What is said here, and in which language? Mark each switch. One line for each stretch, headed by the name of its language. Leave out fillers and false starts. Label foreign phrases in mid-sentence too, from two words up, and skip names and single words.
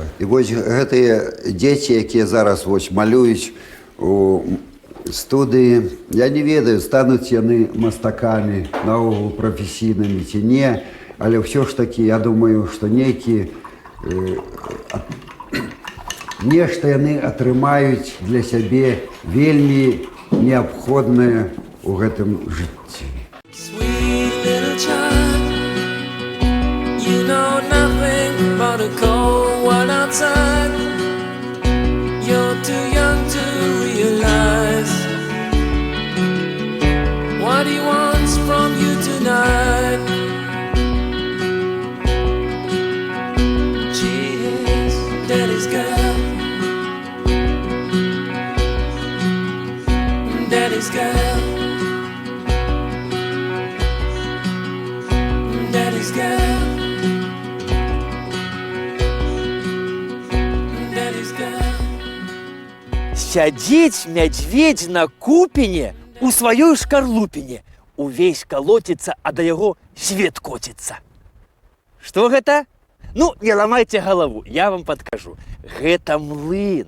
Belarusian: І вось гэтыя дзеці, якія зараз вось малююць у студыі, я не ведаю, стануць яны мастакамі наогул прафесійнымі ці не, але ўсё ж такі я думаю, што нешта яны атрымаюць для сябе вельмі неабходнае ў гэтым жыцці.
English: Sweet little child, you know nothing but a cold one outside. You're too young to realize what he wants from you tonight. She is daddy's girl. Daddy's girl, Daddy's girl, Daddy's girl.
Belarusian: Сядзіць мядзведзь на купіне у сваёй шкарлупіне. Увесь калоціцца, а да яго свет коціцца. Што гэта? Не ламайце галаву, я вам падкажу. Гэта млын.